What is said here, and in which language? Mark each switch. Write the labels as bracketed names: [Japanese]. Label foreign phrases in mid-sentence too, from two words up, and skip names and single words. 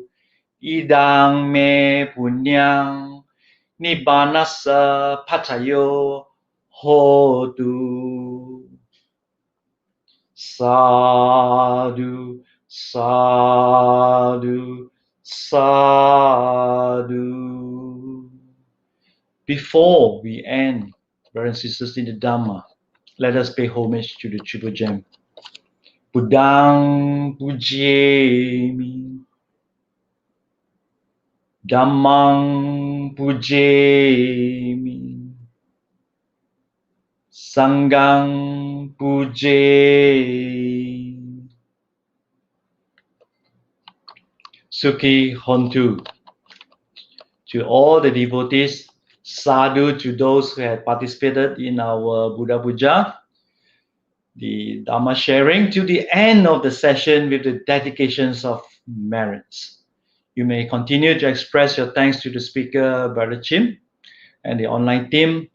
[Pali] Idang me punyang nibbanasa pachayo hotu. Sadhu, sadhu, sadhu. [English] Before we end, brothers and sisters in the Dhamma, let us pay homage to the Triple Gem. [Pali] Buddhang pujemi, Dhammang pujemi, Sanghang pujemi. Sukhi hontu. [English] To all the devotees, sadhu to those who had participated in our Buddha Puja. the Dharma Sharing to the end of the session with the dedications of merits. You may continue to express your thanks to the speaker, Brother Chim, and the online team.